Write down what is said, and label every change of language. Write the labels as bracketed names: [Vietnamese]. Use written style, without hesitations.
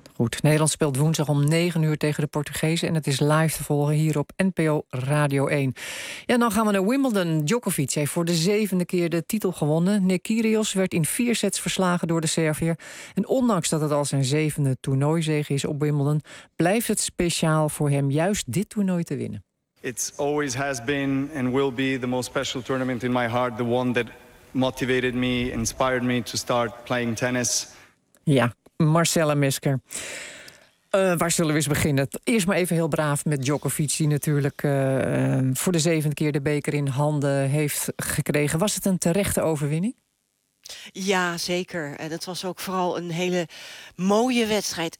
[Dutch] Goed, Nederland speelt woensdag om 9:00 tegen de Portugezen. En het is live te volgen hier op NPO Radio 1. Ja, dan gaan we naar Wimbledon. Djokovic heeft voor de 7e keer de titel gewonnen. Nick Kyrgios werd in 4 sets verslagen door de Serviër. En ondanks dat het al zijn 7e toernooizege is op Wimbledon, blijft het speciaal voor hem juist dit toernooi te winnen. [English] It's always has been and will be the most special tournament in my heart. The one that motivated me, inspired me to start playing tennis. [Dutch] Ja. Marcella Mesker. Waar zullen we eens beginnen? Eerst maar even heel braaf met Djokovic, die natuurlijk voor de 7e keer de beker in handen heeft gekregen. Was het een terechte overwinning? Ja, zeker. En het was ook vooral een hele mooie wedstrijd.